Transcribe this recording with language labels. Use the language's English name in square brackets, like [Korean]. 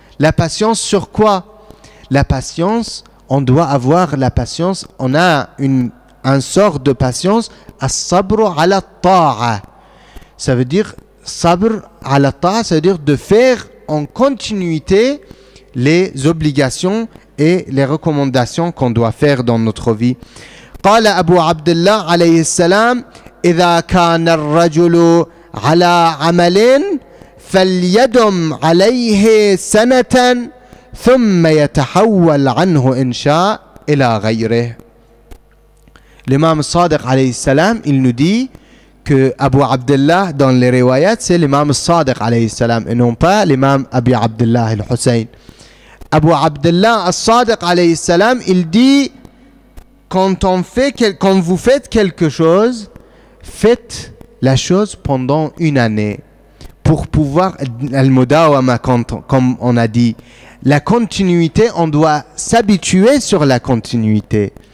[French] La patience sur quoi? La patience, on doit avoir la patience, on a un sort de patience, [Arabic] as-sabru ala ta'a. [French] Ça veut dire, sabr ala ta'a, ça veut dire de faire en continuité les obligations et les recommandations qu'on doit faire dans notre vie. [Arabic] قال أبو عبد الله عليه السلام إذا كان الرجل على عمل فليدم عليه سنة ثم يتحول عنه إن شاء إلى غيره. [French] L'imam Sadiq alayhi salam, il nous dit que Abu Abdullah dans les riwayat, c'est l'imam Sadiq alayhi salam et non pas l'imam Abi Abdullah al-Hussein. Abu Abdullah al-Sadiq alayhi salam, il dit quand vous faites quelque chose, faites la chose pendant une année pour pouvoir al-mudawama, comme on a dit, la continuité, on doit s'habituer sur la continuité.